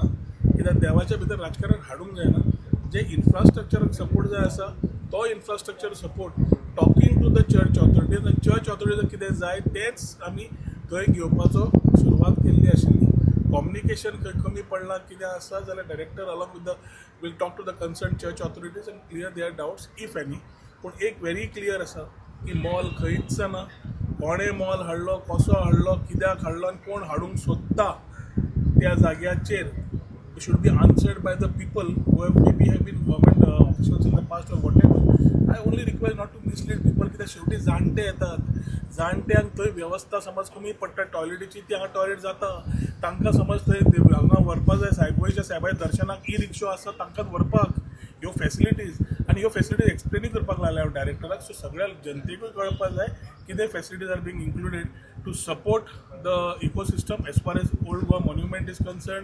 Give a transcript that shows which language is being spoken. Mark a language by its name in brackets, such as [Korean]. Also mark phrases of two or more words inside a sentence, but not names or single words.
[Konkani] कित्याक देवाच्या भितर राजकारण हाडूंक जायना. जे [English] infrastructure support [Konkani] जाय आसा तो [English] infrastructure support talking to the church authorities, [Konkani] आनी [English] church authorities [Konkani] कितें जाय तेंच आमी थंय घेवपाचो सुरवात केल्ली आशिल्ली. कम्युनिकेशन खंय कमी पडलां कितें आसा जाल्यार [English] director along with the will talk to the concern church authorities and clear their doubts if any. [Konkani] पूण एक [English] very clear [Konkani] आसा की मॉल खंयच ना. कोणें मॉल हाडलो, कसो हाडलो, कित्याक हाडलो आनी कोण हाडूंक सोदता त्या जाग्याचेर [English] should be answered by the people who have maybe have been government officials in the past or whatever. I only request not to mislead people [Konkani] कित्याक शेवटी जाणटे येतात. जाणट्यांक थंय वेवस्था समज कमी पडटा टॉयलेटीची, ती हांगा टॉयलेट जाता. तांकां समज थंय हांगा व्हरपाक जाय, गोंयच्या साहेबाच्या दर्शनाक ई रिक्षो आसा तांकांच व्हरपाक ह्यो फॅसिलिटीज. आनी ह्यो फॅसिलिटीज एक्सप्लेनूय करपाक लागल्या हांव डायरेक्टराक. सो सगळ्या जनतेकूय कळपाक जाय कितें [English] facilities are being included to support the ecosystem as far as Old Goa monument is concerned.